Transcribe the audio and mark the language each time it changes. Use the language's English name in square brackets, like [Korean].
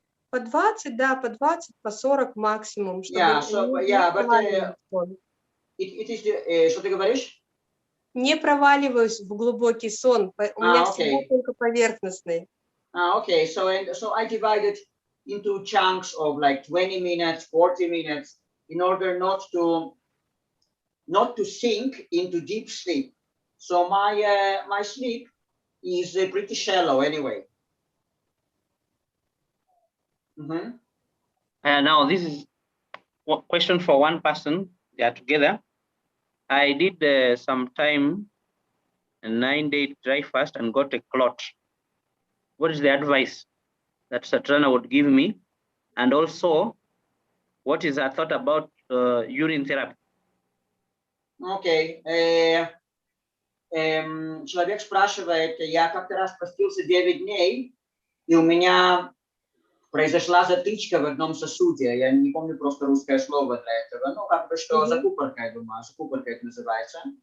[Russian] По 20, да, по 20, по 40 максимум, чтобы [English] Yeah, so, yeah, but it is, [Russian] что ты говоришь? Не проваливаюсь в глубокий сон, у меня всегда только поверхностный. [English] Okay, so I divide it into chunks of like 20 minutes, 40 minutes, in order not to sink into deep sleep. So my sleep is pretty shallow anyway. Now this is a question for one person. They are together. I did some time a 9-day dry fast and got a clot. What is the advice that Svetlana would give me? And also, what is her thought about urine therapy? Okay. [Russian] Человек спрашивает, я как-то раз постился 9 дней, и у меня произошла затычка в одном сосуде. Я не помню просто русское слово для этого. Ну, как бы что, закупорка, я думаю, закупорка это называется.